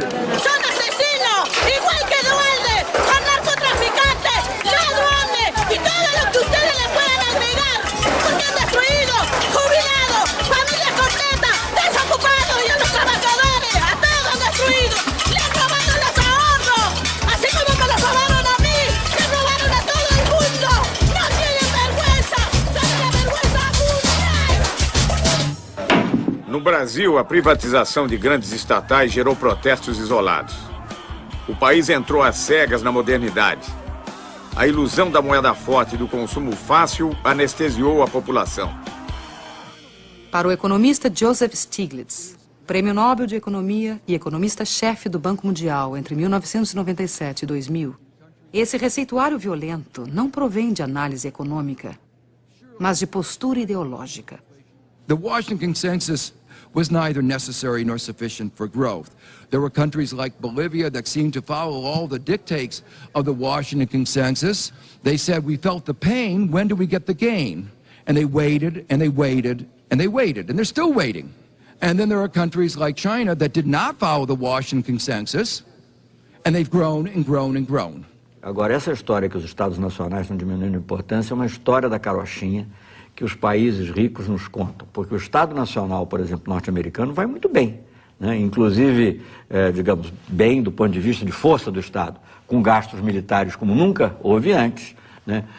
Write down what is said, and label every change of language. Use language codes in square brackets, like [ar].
[es] Son asesinos, igual que Dualde, son narcotraficantes, ladrones y todo lo que ustedes le puedan agregar, porque han destruido jubilados, familias completas, desocupados y a los trabajadores, a todos han destruido, le han robado los ahorros, así como me los robaron a mí, le robaron a todo el mundo, no tienen vergüenza, son una vergüenza mundial. [pt] No Brasil, a privatização de grandes estatais gerou protestos isolados. O país entrou às cegas na modernidade. A ilusão da moeda forte e do consumo fácil anestesiou a população. Para o economista Joseph Stiglitz, Prêmio Nobel de Economia e economista-chefe do Banco Mundial entre 1997 e 2000, esse receituário violento não provém de análise econômica, mas de postura ideológica. [en] The Washington Consensus was neither necessary nor sufficient for growth. There were countries like Bolivia that seemed to follow all the dictates of the Washington Consensus. They said, we felt the pain, when do we get the gain? And they waited, and they waited, and they waited, and they're still waiting. And then there are countries like China that did not follow the Washington Consensus, and they've grown and grown and grown. [pt] Agora, essa história que os Estados nacionais estão diminuindo a importância é uma história da carochinha que os países ricos nos contam, porque o Estado Nacional, por exemplo, norte-americano, vai muito bem, né? Inclusive, digamos, bem do ponto de vista de força do Estado, com gastos militares como nunca houve antes, né?